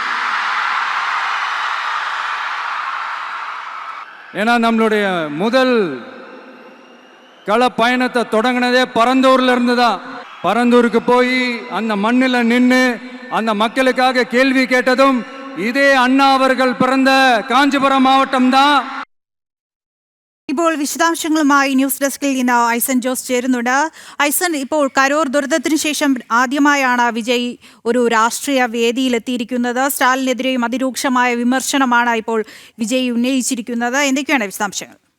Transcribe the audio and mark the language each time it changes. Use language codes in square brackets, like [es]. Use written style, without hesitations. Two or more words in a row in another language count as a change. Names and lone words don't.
[ta] ஏன்னா நம்மளுடைய முதல் கள பயணத்தை தொடங்கினதே பரந்தூர்ல இருந்து தான். பரந்தூருக்கு போய் அந்த மண்ணில் நின்று அந்த மக்களுக்காக கேள்வி கேட்டதும் இதே அண்ணா அவர்கள் பிறந்த காஞ்சிபுரம் மாவட்டம் தான். [ml] ഇപ്പോൾ വിശദാംശങ്ങളുമായി ന്യൂസ് ഡെസ്കിൽ ഇന്ന് ഐസൻ ജോസ് ചേരുന്നുണ്ട്. ഐസൻ, ഇപ്പോൾ കരൂർ ദുരന്തത്തിന് ശേഷം ആദ്യമായാണ് വിജയ് ഒരു രാഷ്ട്രീയ വേദിയിലെത്തിയിരിക്കുന്നത്. സ്റ്റാലിനെതിരെയും അതിരൂക്ഷമായ വിമർശനമാണ് ഇപ്പോൾ വിജയ് ഉന്നയിച്ചിരിക്കുന്നത്. എന്തൊക്കെയാണ് വിശദാംശങ്ങൾ?